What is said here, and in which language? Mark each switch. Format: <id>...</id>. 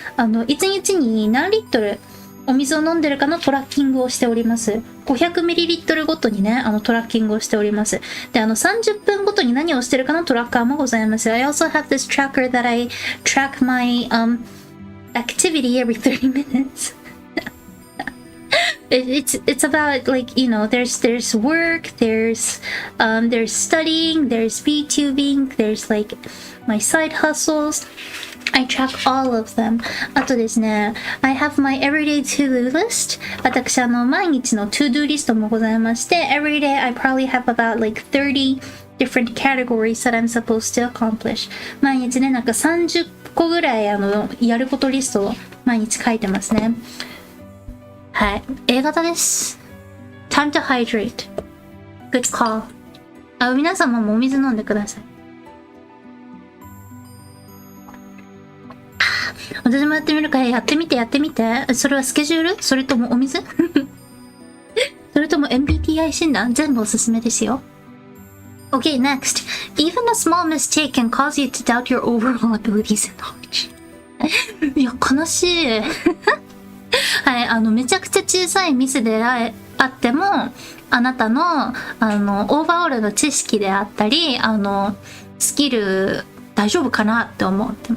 <ja>1日に何リットルお水を飲んでるかのトラッキングをしております。 500ml ごとにね、トラッキングをしております。で、30分ごとに何をしてるかのトラッカーもございます。</ja> <en>I also have this tracker that I track my activity every 30 minutes. It's about like, you know, there's work, there's studying, there's VTubing, there's like my side hustles. I track all of them.</en> <ja>あとですね、</ja> <en>I have my everyday to-do list.</en> <ja>私毎日の to-do リストもございまして、</ja> <en>every day I probably have about like 30 different categories that I'm supposed to accomplish.</en> <ja>毎日ね、なんか30個ぐらいやることリストを毎日書いてますね。はい。A 型です。</ja> <en>Time to hydrate. Good call.</en> <ja>皆様もお水飲んでください。私もやってみるから、やってみて。それはスケジュール？それともお水？それとも MBTI 診断？全部おすすめですよ。</ja> <en>Okay, next. Even a small mistake can cause you to doubt your overall abilities and knowledge.</en> <ja>いや、悲しい。はい、めちゃくちゃ小さいミスであっても、あなたの、オーバーオールの知識であったり、スキル、大丈夫かなって思う。</ja>